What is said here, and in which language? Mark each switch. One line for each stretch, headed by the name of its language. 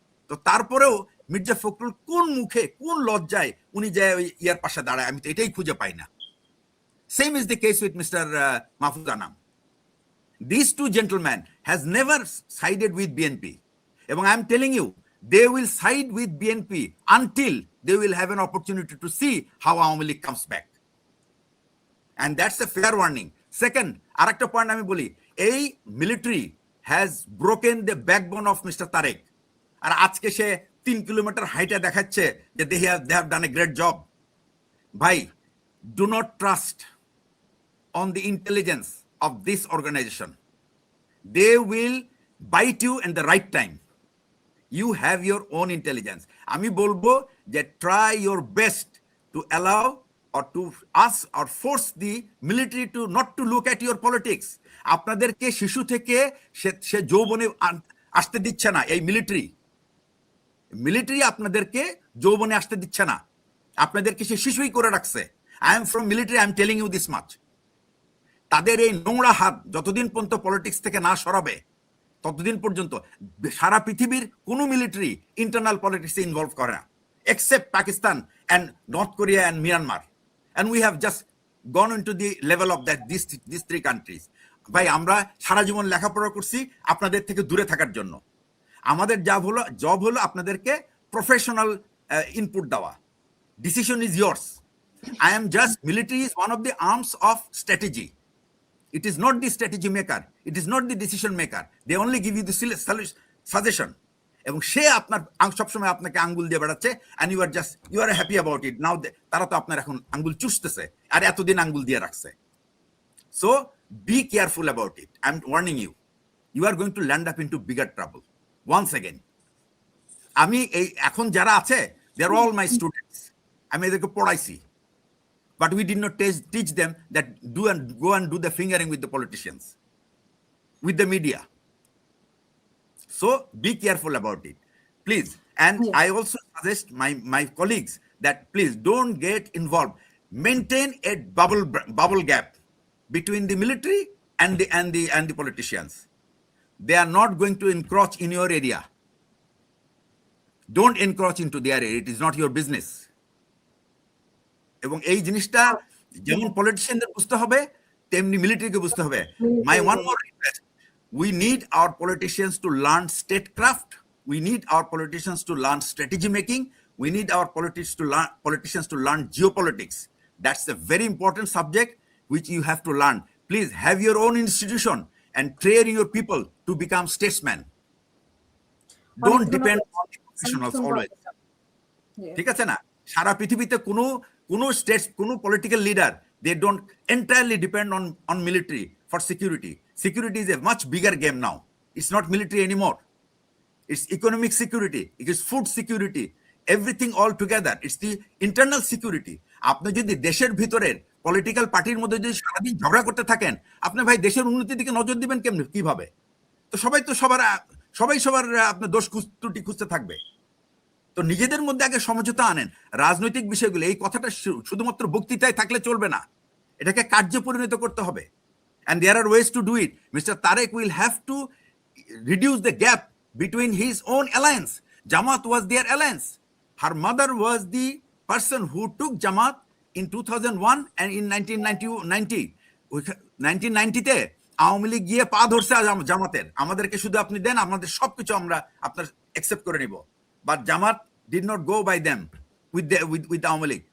Bangla: তো তারপরেও মির্জা ফখরুল কোন মুখে কোন লজ্জায় উনি যে ইয়ার পাশে দাঁড়ায়, আমি তো এটাই খুঁজে পাই না।
English: Same is the case with mister Mahfuz Anam. These two gentlemen has never sided with BNP. এবং I am telling you, they will side with BNP until they will have an opportunity to see how Awami League comes back. And that's a fair warning. Second,
Bangla: arekta point ami boli,
English: ei military has broken the backbone of Mr. Tarek.
Bangla: Ar ajke she 3 kilometer height e dekhacche je
English: they have done a great job. Bhai, do not trust on the intelligence of this organization. They will bite you in the right time. You have your own intelligence.
Bangla: আমি বলবো যে
English: try your best to allow or to ask or force the military to not to look at your politics.
Bangla: আপনাদেরকে শিশু থেকে সে যৌবনে আসতে দিচ্ছে না এই মিলিটারি আপনাদেরকে যৌবনে আসতে দিচ্ছে না, আপনাদেরকে সে শিশুই করে রাখছে।
English: I am from military, I am telling you this much.
Bangla: তাদের এই নোংরা হাত যতদিন পর্যন্ত পলিটিক্স থেকে না সরাবে ততদিন পর্যন্ত সারা পৃথিবীর কোনো মিলিটারি ইন্টারনাল পলিটিক্সে ইনভলভ করে না, except Pakistan and north Korea and Myanmar,
English: And we have just gone in to the level of that this 3 countries.
Bangla: ভাই আমরা সারা জীবন লেখাপড়া করছি আপনাদের থেকে দূরে থাকার জন্য। আমাদের জব হলো আপনাদেরকে প্রফেশনাল ইনপুট দেওয়া।
English: Decision is yours. I am just, military is one of the arms of strategy. It is not the strategy maker. It is not the decision maker. They only give you the suggestion.
Bangla: এবং সে আপনার সবসময় আপনাকে আঙ্গুল দিয়ে বেড়াচ্ছে,
English: and you are happy about it.
Bangla: Now তারা তো আপনার এখন আঙ্গুল চুষতেছে, আর এতদিন আঙ্গুল দিয়ে রাখছে।
English: So be careful about it. I'm warning you. You are going to land up into bigger trouble. Once again,
Bangla: আমি এই এখন যারা আছে,
English: they are all my students.
Bangla: আমি এদেরকে পড়াইছি,
English: but we did not teach them that go and do the fingering with the politicians, with the media. So be careful about it, please. And I also suggest my colleagues that please don't get involved. Maintain a bubble gap between the military and the politicians. They are not going to encroach in your area. Don't encroach into their area. It is not your business.
Bangla: এবং এই জিনিসটা যেমন পলিটিশিয়ানদের বুঝতে হবে তেমনি মিলিটারিকে বুঝতে হবে।
English: My one more request, we need our politicians to learn statecraft, we need our politicians to learn strategy making, we need our politicians to learn geopolitics. That's a very important subject which you have to learn. Please have your own institution and train your people to become statesmen. Don't depend on the professionals always.
Bangla: ঠিক আছে না? সারা পৃথিবীতে কোনো states, কোনো political leader,
English: they don't entirely depend on military for security. Security is a much bigger game now. It's not military anymore. It's economic security, it is food security, everything all together. It's the internal security.
Bangla: আপনি যদি দেশের ভিতরের political পার্টির মধ্যে যদি সারাদিন ঝগড়া করতে থাকেন, আপনি ভাই দেশের উন্নতির দিকে নজর দিবেন কেমনে, কিভাবে? তো সবাই সবার আপনার দোষ ত্রুটি খুঁজতে থাকবে। তো নিজেদের মধ্যে আগে সমঝোতা আনেন। রাজনৈতিক বিষয়গুলো, এই কথাটা শুধুমাত্র বক্তৃতায় থাকলে চলবে না, এটাকে কার্যে পরিণত করতে হবে।
English: And there are ways to do it. Mr. Tariq will have to reduce the gap between his own alliance. Jamaat was their alliance. Her mother was the person who took Jamaat in 2001 and
Bangla: in 1990-তে Awami League গিয়ে পা ধরছে জামাতের, আমাদেরকে শুধু আপনি দেন, আমাদের সবকিছু আমরা আপনার অ্যাকসেপ্ট করে নিব।
English: But Jamaat did not go by them with Awami League.